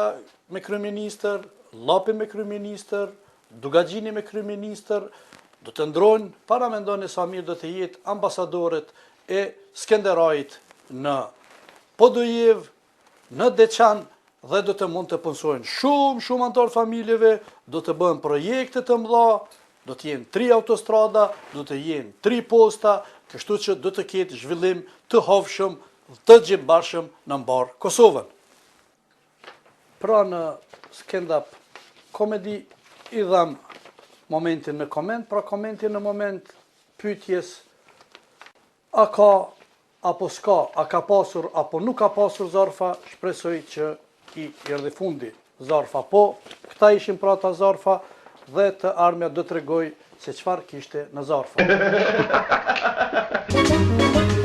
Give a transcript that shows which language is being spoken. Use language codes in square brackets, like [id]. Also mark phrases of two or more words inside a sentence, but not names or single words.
[sq] me kryeministër, Llapi me kryeministër, Dugaxhini me kryeministër, do të ndrojnë, para mendoni sa mirë do të jetë ambasadorët e Skenderajit në Podojev, në Deçan, dhe do të mund të punësojnë shumë antar familjeve, do të bëhen projekte të mëdha, do të jenë 3 autostrada, do të jenë 3 posta, kështu që do të ketë zhvillim të hovshëm, të gjimbarshëm në mbar Kosovën. Pra në [en] stand-up comedy [sq] i dham momentin me koment, pra komentin në moment pyetjes a ka apo s'ka, a ka pasur apo nuk ka pasur zarfa, shpresoj që i erdhi fundi zarfa. Po, këta ishin pra ta zarfa dhe të ardhmja do t'rregoj se çfarë kishte në zarfa.